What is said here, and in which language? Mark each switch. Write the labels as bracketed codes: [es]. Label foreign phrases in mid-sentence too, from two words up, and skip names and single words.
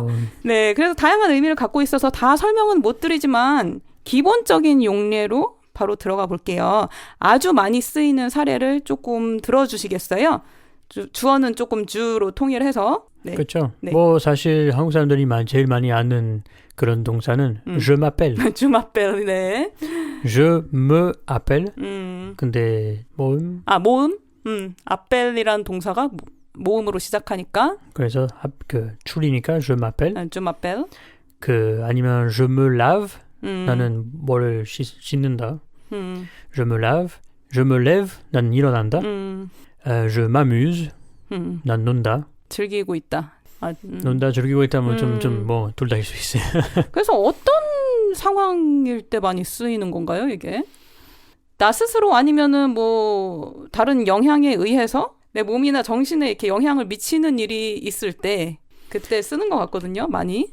[ko] 네, 그래서 다양한 의미를 갖고 있어서 다 설명은 못 드리지만 기본적인 용례로 바로 들어가 볼게요. 아주 많이 쓰이는 사례를 조금 들어주시겠어요? 주어는 조금 주로 통일해서. 네. 그렇죠. 네. 뭐 사실 한국 사람들이 제일 많이 아는 그런 동사는 [fr] je m'appelle. je m'appelle. 네. je me appelle. [ko] 근데 모음. 모음. appelle이라는 동사가 모음으로 시작하니까. 그래서 그 줄이니까 [fr] je m'appelle. je m'appelle. 그 아니면 je me lave. [ko] 나는 뭐를 씻는다. [fr] je me lave. je me lève. [ko] 나는 일어난다. [fr] je m'amuse. [ko] 난 논다. 즐기고 있다. 논다 즐기고 있다면 좀 뭐 둘 다일 수 있어요. 그래서 어떤 상황일 때 많이 쓰이는 건가요, 이게? 나 스스로 아니면은 뭐 다른 영향에 의해서 내 몸이나 정신에 이렇게 영향을 미치는 일이 있을 때 그때 쓰는 것 같거든요, 많이.